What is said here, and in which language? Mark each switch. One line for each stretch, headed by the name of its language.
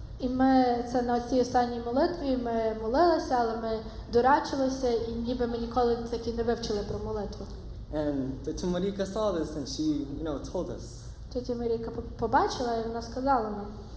Ukrainian: І ми це на цій останній молитві ми молилися, але ми дурачилися, і ніби ми ніколи таки не вивчили про молитву.
English: And Teta Marika saw this and she, told us.
Ukrainian: Тетя Маріка побачила, і вона сказала нам.